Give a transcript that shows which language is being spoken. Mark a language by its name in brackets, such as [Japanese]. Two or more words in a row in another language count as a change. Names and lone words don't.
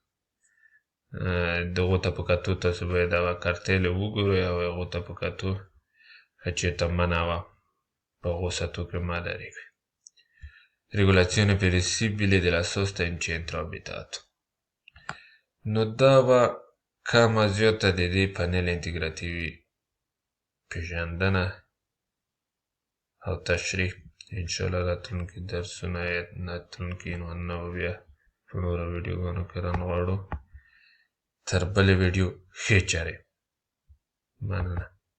[Pashto] دغو ته په کتو تاسو باید دغه کارتیل وګورئ او هغو ته په کتو که چېرته منع وه په هغو سطحو کې مداري کړئ [Italian] regolazione flessibile della sosta in centro abitato [Pashto] نو دا به کمه زیاته د دې پنل انتګراتیوي پېژندنه او تشریح انشاءالله راتلونکي درسونه یا راتلونکي عنوانونه به بیا په نورو ویډیوګانو کې رانغواړو تر بلې ویډیو ښې چارې مننه